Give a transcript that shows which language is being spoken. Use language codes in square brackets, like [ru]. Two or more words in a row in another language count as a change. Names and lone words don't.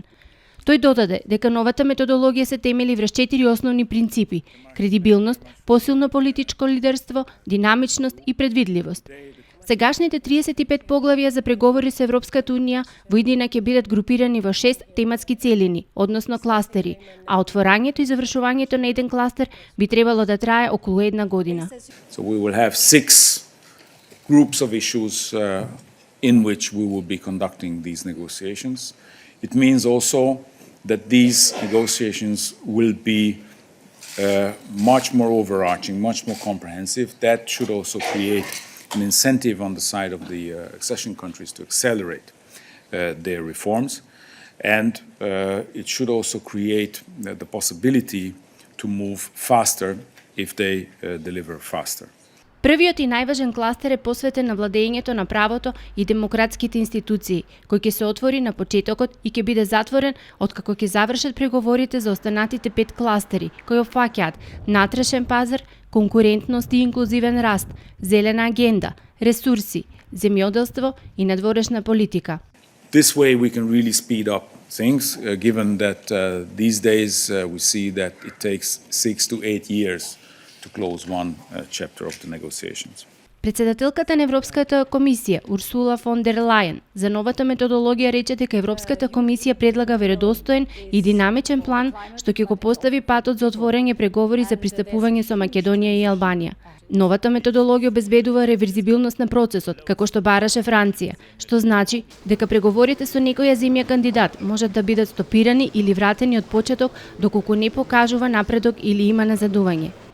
[mk] Тој додаде дека новата методологија се темели врз 4 основни принципи: кредибилност, посилно политичко лидерство, динамичност и предвидливост. Сегашните 35 поглавја за преговори со Европската унија во иднина ќе бидат групирани во 6 тематски целини, односно кластери, а отворањето и завршувањето на еден кластер би требало да трае околу една година. [en] So we will have 6 groups of issues in which we will be conducting these negotiations. It means also that these negotiations will be much more overarching, much more comprehensive. That should also create an incentive on the side of the accession countries to accelerate their reforms. And it should also create the possibility to move faster if they deliver faster. [mk] Првиот и најважен кластер е посветен на владењето на правото и демократските институции, кој ќе се отвори на почетокот и ќе биде затворен откако ќе завршат преговорите за останатите 5 кластери, кои опфаќаат натрешен пазар, конкурентност и инклузивен раст, зелена агенда, ресурси, земјоделство и надворешна политика. [en] This way we can really speed up things, given that these days we see that it takes 6 to 8 years to close one chapter of the negotiations. [mk] Председателката на Европската комисија, Урсула фон дер Лајен, за новата методологија рече дека Европската комисија предлага веродостоен и динамичен план што ќе го постави патот за отворење преговори за пристапување со Македонија и Албанија. Новата методологија обезбедува реверзибилност на процесот, како што бараше Франција, што значи дека преговорите со некоја земја кандидат можат да бидат стопирани или вратени од почеток доколку не покажува напредок или има назадување.